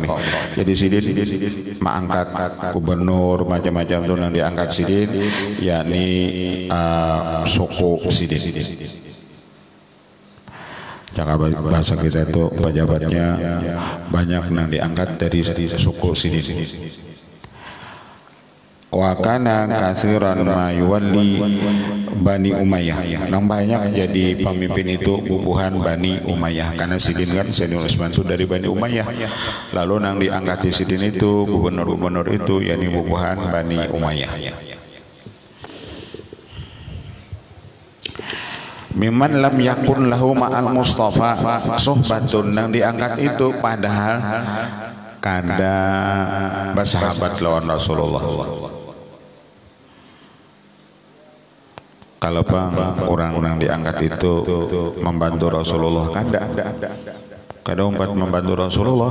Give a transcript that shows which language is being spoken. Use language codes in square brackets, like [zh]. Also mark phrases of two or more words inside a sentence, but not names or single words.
[bjn] Jadi Sidin mengangkat gubernur macam-macam itu yang diangkat Sidin, yakni suku Sidin. Jaga bahasa kita itu pejabatnya banyak yang diangkat dari suku Sidin. [ar] وكان كثيرا ما يولي بني أمية, [bjn] yang banyak jadi pemimpin itu bubuhan Bani Umayyah, karena Sidin kan Sayyidina Utsman itu dari Bani Umayyah. Lalu yang diangkat di Sidin itu gubernur-gubernur itu yakni bubuhan Bani Umayyah. [ar] ممن لم يكن له مع المصطفى صحبة, [bjn] yang diangkat itu padahal kada bersahabat lawan Rasulullah. Kalau orang-orang diangkat itu membantu Rasulullah, kada membantu Rasulullah.